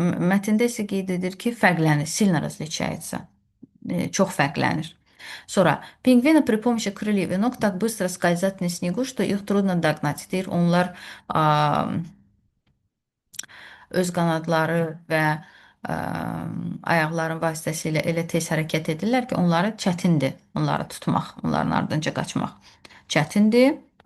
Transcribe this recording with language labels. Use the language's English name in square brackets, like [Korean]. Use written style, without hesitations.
[Azerbaijani] Mətndə isə qeyd edir ki, fərqlənir. [Russian] Сильно различается. [Azerbaijani] Çox fərqlənir. Sonra, [Russian] пингвины при помощи крыльев и ног так быстро скользят на снегу, что их трудно догнать. [Azerbaijani] Deyir, onlar öz qanadları və ayaqların vasitəsilə elə tez hərəkət edirlər ki, onları çətindir onları tutmaq, onların ardınca qaçmaq. Çətindir.